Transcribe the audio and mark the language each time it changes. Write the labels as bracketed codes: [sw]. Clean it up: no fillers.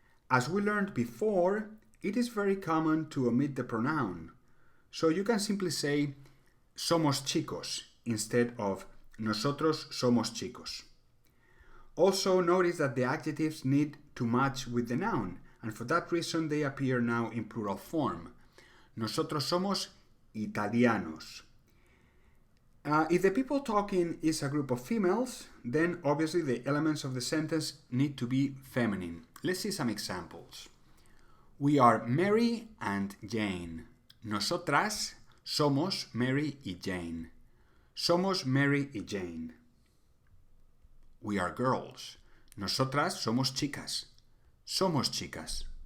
[en] As we learned before, it is very common to omit the pronoun. So you can simply say [es] somos chicos [en] instead of [es] nosotros somos chicos. [en] Also notice that the adjectives need to match with the noun, and for that reason they appear now in plural form. [es] Nosotros somos italianos. [en] If the people talking is a group of females, then obviously the elements of the sentence need to be feminine. Let's see some examples. We are Mary and Jane. [es] Nosotras somos Mary y Jane. Somos Mary y Jane. [en] We are girls. [es] Nosotras somos chicas. Somos chicas.